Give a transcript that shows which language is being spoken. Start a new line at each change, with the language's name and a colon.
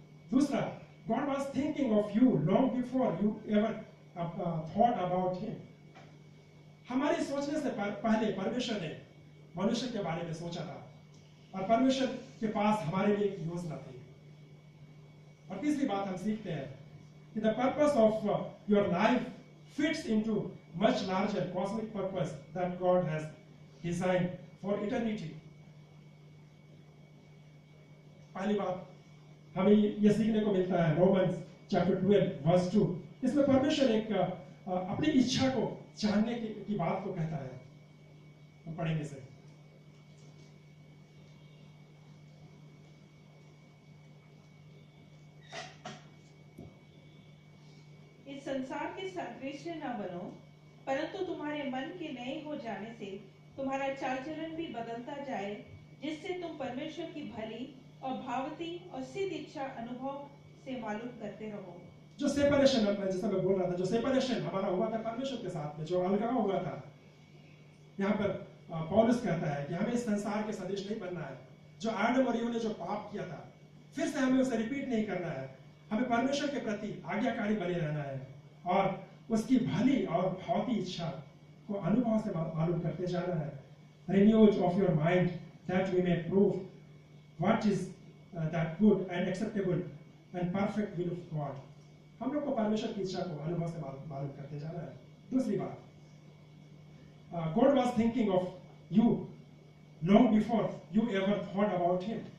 English: दूसरा, God was thinking of you long before you ever thought about him.
Hindi: हमारे सोचने से पहले परमेश्वर ने मनुष्य के बारे में सोचा था, और परमेश्वर के पास हमारे लिए एक योजना थी। और तीसरी बात हम सीखते हैं कि
English: the purpose of your life fits into much larger cosmic purpose that God has designed for eternity.
Hindi: पहली बात हमें यह सीखने को मिलता है रोमन्स चैप्टर 12 वर्स 2। इसमें परमेश्वर एक अपनी इच्छा को जानने की बात को कहता है। हम पढ़ेंगे से। इस संसार के सदृश न बनो, परंतु तुम्हारे मन के नए हो जाने से तुम्हारा चाल चलन भी बदलता जाए, जिससे तुम परमेश्वर की भली और भावती और सिद्ध इच्छा अनुभव से मालूम करते रहो। जो सेपरेशन, जैसा मैं बोल रहा था, जो सेपरेशन हमारा हुआ था परमेश्वर के साथ में, जो अलगाव हुआ था, यहाँ पर पौलुस कहता है कि हमें इस संसार के सदृश नहीं बनना है। जो आदम और यूव ने जो पाप किया था, फिर से हमें उसे रिपीट नहीं करना है। हमें परमेश्वर के प्रति आज्ञाकारी बने रहना है और उसकी भली और भावती इच्छा को अनुभव से मालूम करते जाना है।
English: Renewal of your mind that we may prove what is that good and acceptable and perfect will of God.
Hindi: हम लोग को परमेश्वर की इच्छा को अनुभव से मालूम करते जाना है। दूसरी बात,
English: God was thinking of you long before you ever thought about him.